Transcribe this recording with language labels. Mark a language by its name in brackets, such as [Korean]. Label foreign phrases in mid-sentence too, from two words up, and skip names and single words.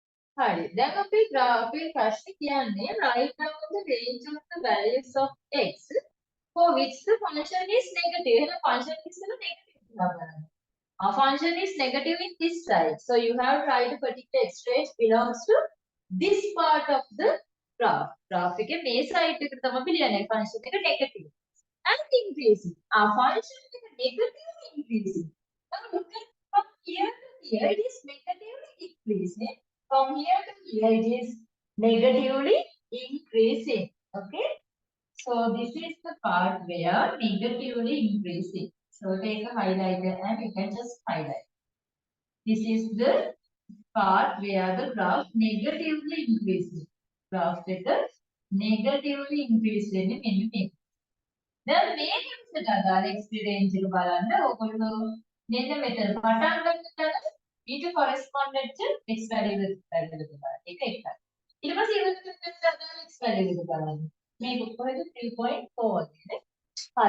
[English] හරි. [Sinhala] දැන් අපේ ප්‍රශ්නේ කියන්නේ [English] write down the range of the values of x for which the function is negative. [Sinhala] එහෙනම් function ඉස්සෙල්ලා negative තියා ගන්න. [English] Our function is negative in this side. So you have to write a particular x range belongs to this part of the graph. [Sinhala] Graph එකේ මේ side එකට තමයි ලියන්නේ function එක negative. [English] And increasing. Our function is negatively increasing. Now look at from here to here it is negatively increasing. From here to here it is negatively increasing. Okay. So this is the part where negatively increasing. So take a highlighter and you can just highlight. This is the part where the graph negatively increasing. Graph with the negatively increasing in. [Sinhala] දැන් මේ නිමිෂයට අදාළ එක්ස්පීරියන්ස් එක බලන්න ඔයගොල්ලෝ මෙන්න මෙතන පටන් ගන්න තැන ඊට කොරස්පොන්ඩන්ට් [English] x value [Sinhala] එක බලන්න. ඒක එකයි. ඊට පස්සේ ඊළඟට අදාළ [English] x value [Sinhala] එක බලන්න. මේක කොහෙද 3.4 වගේ. හරි.